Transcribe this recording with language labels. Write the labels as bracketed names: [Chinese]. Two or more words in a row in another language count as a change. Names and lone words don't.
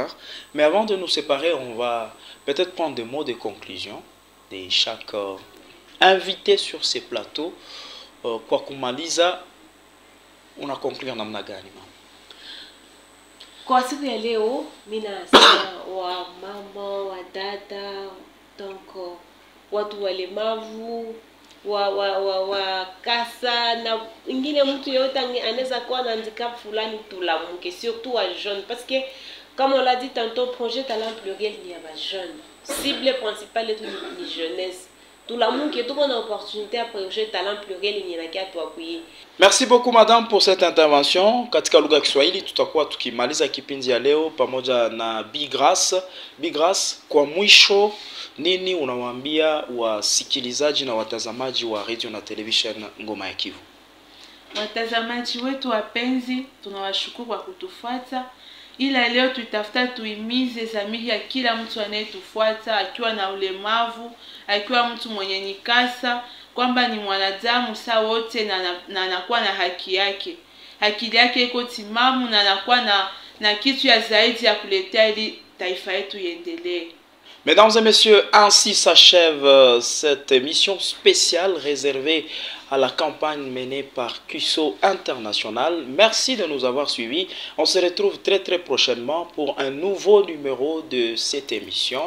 [French] Mais avant de nous séparer, on va peut-être prendre des mots de conclusion de chaque invité sur ces plateaux. [Swahili] Kwa kumaliza, una conclure namna gani mama? Kwa siku ya leo, mina nasema wa mama, wa dada, donc watu walemavu, wa kasa na ingine mtu yote anaweza kuwa na handicap fulani tulamuke, [French] surtout wa jeune parce que comme on l'a dit tantôt, projet talent pluriel [Swahili] ni ya ba [French] jeune. Cible principale est [Swahili] ni jeunesse. Tulamuke tuko na opportunité ya [French] projet talent pluriel [Swahili] ni na kia tuakuye. [French] Merci beaucoup madame pour cette intervention. [Swahili] Katika lugha ya Kiswahili tutakuwa tukimaliza kipindi ya leo pamoja na Bi Grace. Bi Grace, kwa mwisho nini unawaambia wasikilizaji na watazamaji wa radio na television Ngoma ya Kivu? Watazamaji wetu wapenzi, tunawashukuru kwa kutufuata. Ila leo tutafuta tuimize zamiri ya kila mtu anayetufuata, akiwa na ulemavu, akiwa mtu mwenye nikasa, kwamba ni mwanadamu saa wote na anakuwa na haki yake. Haki yake iko timamu na anakuwa na kitu ya zaidi ya kuletea ili taifa yetu iendelee. [French] Mesdames et messieurs, ainsi s'achève cette émission spéciale réservée à la campagne menée par CUSO International. Merci de nous avoir suivis. On se retrouve très prochainement pour un nouveau numéro de cette émission.